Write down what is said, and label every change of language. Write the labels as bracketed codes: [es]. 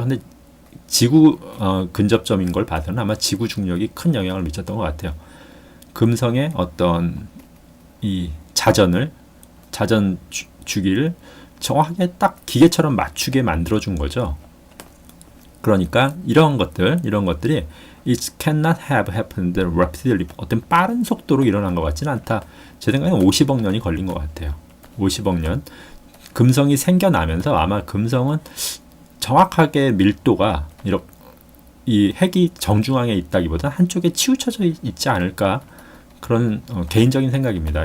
[ko] 근데 지구 근접점인 걸 봐서는 아마 지구 중력이 큰 영향을 미쳤던 것 같아요. 금성의 어떤 이 자전 주기를 정확하게 딱 기계처럼 맞추게 만들어준 거죠. 그러니까 이런 것들이 [en] It cannot have happened rapidly. [ko] 어떤 빠른 속도로 일어난 것 같지는 않다. 제 생각에는 50억 년이 걸린 것 같아요. 50억 년. 금성이 생겨나면서 아마 금성은 정확하게 밀도가 이렇게 이 핵이 정중앙에 있다기보다 한쪽에 치우쳐져 있지 않을까, 그런 개인적인 생각입니다.